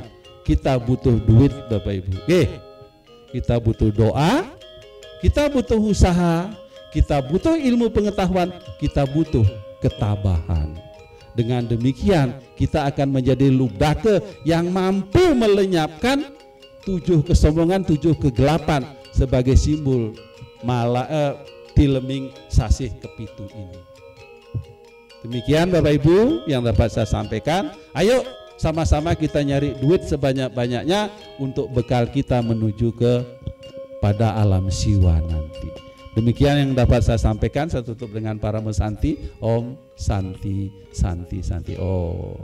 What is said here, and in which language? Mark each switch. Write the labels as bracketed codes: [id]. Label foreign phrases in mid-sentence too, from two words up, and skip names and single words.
[id] Kita butuh duit, Bapak Ibu. Kita butuh doa, kita butuh usaha, kita butuh ilmu pengetahuan, kita butuh ketabahan. Dengan demikian kita akan menjadi lubdake yang mampu melenyapkan 7 kesombongan, 7 kegelapan sebagai simbol tileming sasih kepitu ini. Demikian Bapak Ibu yang dapat saya sampaikan. Ayo sama-sama kita nyari duit sebanyak-banyaknya untuk bekal kita menuju pada alam siwa nanti. Demikian yang dapat saya sampaikan. Saya tutup dengan para mesanti. [sa] Om Santi Santi Santi Om.